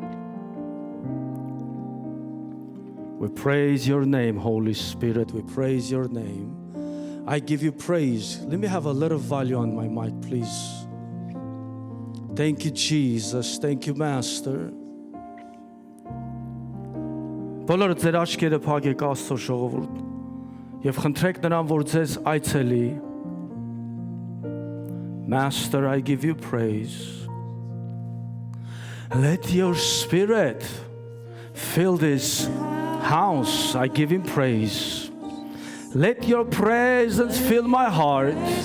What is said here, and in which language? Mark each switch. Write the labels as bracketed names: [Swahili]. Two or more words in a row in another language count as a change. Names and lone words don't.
[English] We praise your name, Holy Spirit. We praise your name. I give you praise. Let me have a little volume on my mic, please. Thank you, Jesus. Thank you, Master. [Armenian] Բոլորը ձեր աչքերը փակեք Աստծո ժողովուրդ եւ խնդրեք նրան, որ ձեզ այցելի. [English] Master, I give you praise. Let your spirit fill this house. I give him praise. Let your presence fill my heart.